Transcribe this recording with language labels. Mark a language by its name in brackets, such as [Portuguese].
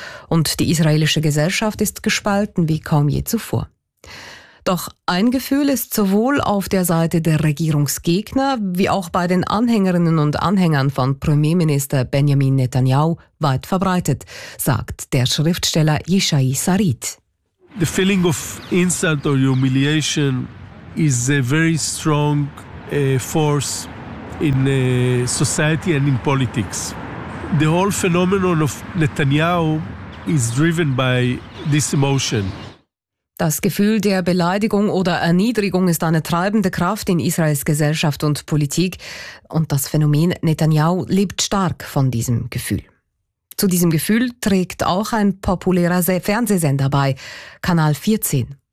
[German] Und die israelische Gesellschaft ist gespalten wie kaum je zuvor. Doch ein Gefühl ist sowohl auf der Seite der Regierungsgegner wie auch bei den Anhängerinnen und Anhängern von Premierminister Benjamin Netanyahu weit verbreitet, sagt der Schriftsteller Yishai Sarit. [English] The feeling of insult or humiliation is a very strong force in society and in politics. The whole phenomenon of Netanyahu is driven by this emotion. [German] Das Gefühl der Beleidigung oder Erniedrigung ist eine treibende Kraft in Israels Gesellschaft und Politik, und das Phänomen Netanyahu lebt stark von diesem Gefühl. Zu diesem Gefühl trägt auch ein populärer Fernsehsender bei, Kanal 14.